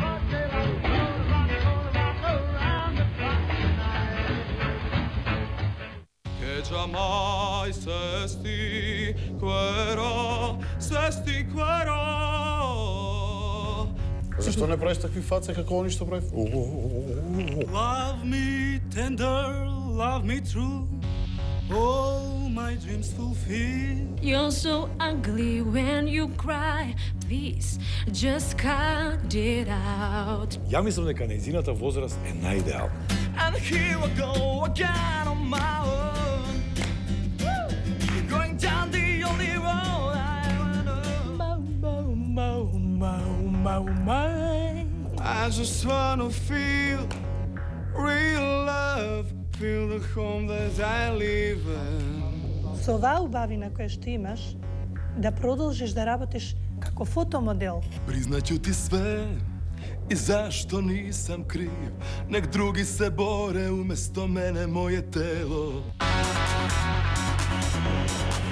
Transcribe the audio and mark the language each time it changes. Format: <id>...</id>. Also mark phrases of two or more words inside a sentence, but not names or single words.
<mk>Mai sesti quero. Зашто не правиш такви фаци како они што правив?</mk> <en>Love me tender, love me true, all my dreams fulfill. You're so ugly when you cry, please just cut it out.</en> <mk>Ја мислам дека нејзината возраст е најидеална.</mk> <en>And here I go again on my own, going down the only road I wanna. I just wanna feel real love, feel the home that I live in.</en> <mk>Со оваа убавина која што имаш, да продолжиш да работиш како фотомодел.</mk> <sr>Признаću ti sve i zašto nisam kriv, nek drugi se bore umesto mene moje telo.</sr>